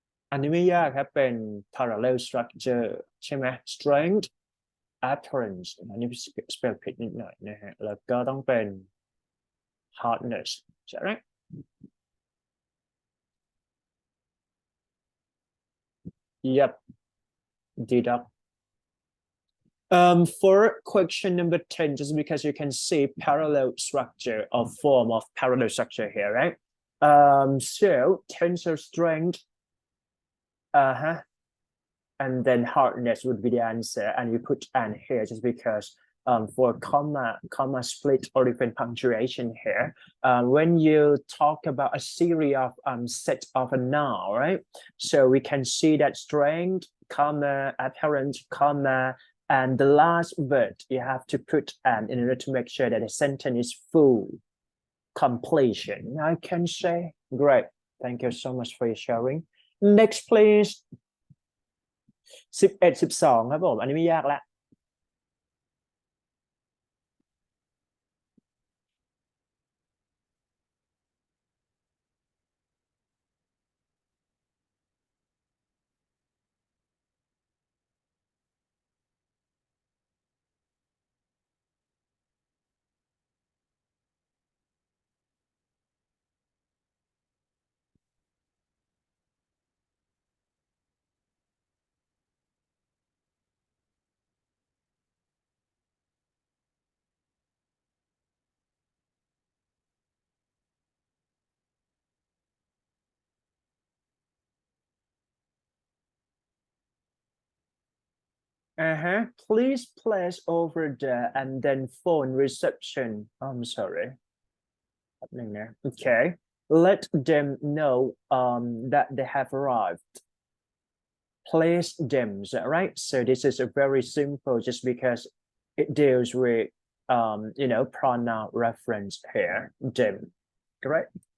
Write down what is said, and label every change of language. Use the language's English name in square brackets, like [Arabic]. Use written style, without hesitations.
[Thai] อันนี้ไม่ยากครับเป็น parallel structure ใช่ไหม strength appearance อันนี้ spell ผิดนิดหน่อยนะฮะแล้วก็ต้องเป็น hardness ใช่ไหม Yep, deduct. [English] For question number 10, just because you can see parallel structure or form of parallel structure here, right? So tensor strength, and then hardness would be the answer, and you put "and" here just because for comma split or even punctuation here, when you talk about a series of set of a noun, right? So we can see that strength, comma, apparent, comma, and the last word you have to put "and" in order to make sure that the sentence is full completion. I can say, great. Thank you so much for your sharing. Next, please. [Thai] 11 12ครับผมอันนี้ไม่ยากละ [English] Please place over there and then phone reception. I'm sorry. Okay. Let them know that they have arrived. place them, is that right? So this is a very simple, just because it deals with pronoun reference here, them, correct?